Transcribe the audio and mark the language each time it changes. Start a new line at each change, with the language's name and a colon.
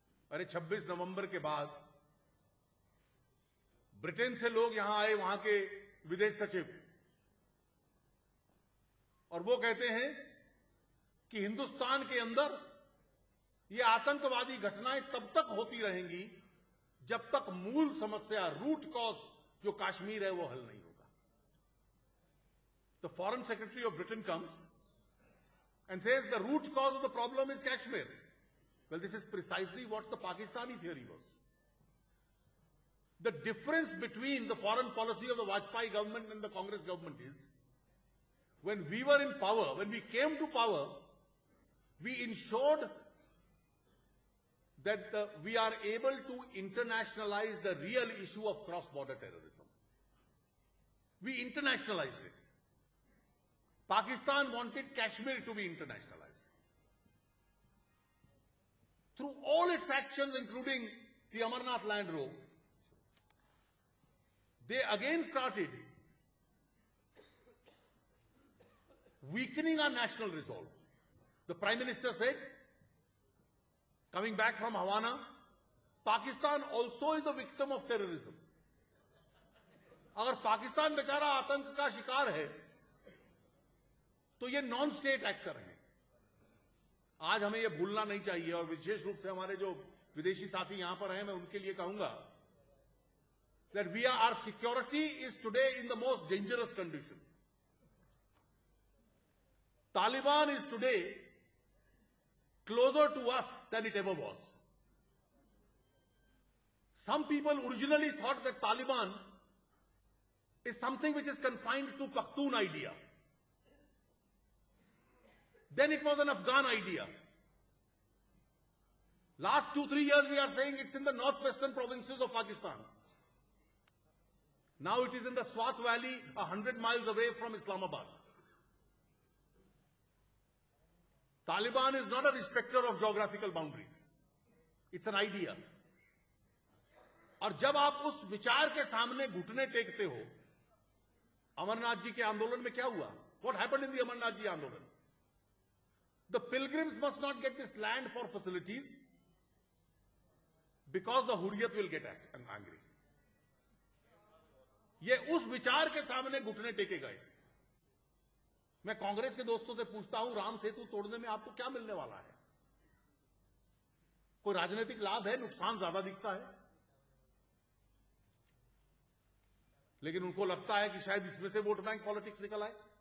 Hindi: अरे 26 नवंबर के बाद ब्रिटेन से लोग यहां आए, वहां के विदेश सचिव, और वो कहते हैं कि हिंदुस्तान के अंदर ये आतंकवादी घटनाएं तब तक होती रहेंगी जब तक मूल समस्या, रूट कॉज जो कश्मीर है वो हल नहीं होगा।
English: The Foreign Secretary of Britain comes and says the root cause of the problem is Kashmir. Well, this is precisely what the Pakistani theory was. The difference between the foreign policy of the Vajpayee government and the Congress government is, when we were in power, when we came to power, we ensured that we are able to internationalize the real issue of cross-border terrorism. We internationalized it. Pakistan wanted Kashmir to be internationalized. Through all its actions, including the Amarnath land row, they again started weakening our national resolve. The Prime Minister said, coming back from Havana, Pakistan also is a victim of terrorism.
Hindi: अगर पाकिस्तान बेचारा आतंक का शिकार है तो ये non state actor हैं। आज हमें ये भूलना नहीं चाहिए, और विशेष रूप से हमारे जो विदेशी साथी यहां पर हैं, मैं उनके लिए कहूंगा
English: that our security is today in the most dangerous condition. Taliban is today closer to us than it ever was. Some people originally thought that Taliban is something which is confined to Pakhtun idea. Then it was an Afghan idea. Last 2-3 years we are saying it's in the northwestern provinces of Pakistan. Now it is in the Swat Valley, 100 miles away from Islamabad. Taliban is not a respecter of geographical boundaries. It's an idea.
Hindi: और जब आप उस विचार के सामने घुटने टेकते हो, अमरनाथ जी के आंदोलन में क्या हुआ?
English: What happened in the Amarnath ji andolan? The pilgrims must not get this land for facilities because the Hurriyat will get angry.
Hindi: ये उस विचार के सामने घुटने टेके गए। मैं कांग्रेस के दोस्तों से पूछता हूं, राम सेतु तोड़ने में आपको क्या मिलने वाला है? कोई राजनीतिक लाभ है, नुकसान ज्यादा दिखता है, लेकिन उनको लगता है कि शायद इसमें से वोट बैंक पॉलिटिक्स निकल आए।